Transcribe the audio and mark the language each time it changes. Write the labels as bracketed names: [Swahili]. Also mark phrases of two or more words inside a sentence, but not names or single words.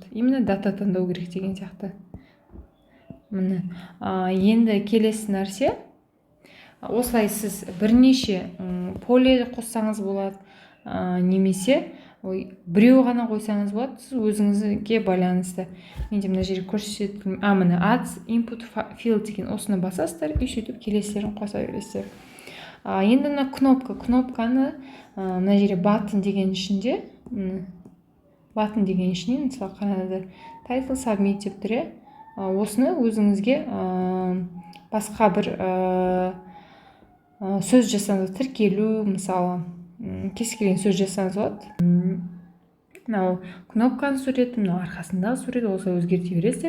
[Kazakh] именно дата таңдау керек деген сияқты. міне енді келесі нәрсе, осылай сіз бірнеше поле қоссаңыз болады, немесе біреу ғана қойсаңыз болады, сіз өзіңізге байланысты. менде мына жерге көрсетілген міне [English] adds input field [Kazakh] деген осыны басасыздар, и сөйтіп келесілерін қоса бересіздер. енді мына кнопканы мына жерге button деген ішінде, мысалы қараңыздар, [English] title submit [Kazakh] деп тұр. осыны өзіңізге басқа бір сөз жасаңыз, тіркелу, мысалы кез келген сөз жасаңыз болады. мынау кнопканың суреті, мынау арқасындағы суреті, осылай өзгерте бересіздер.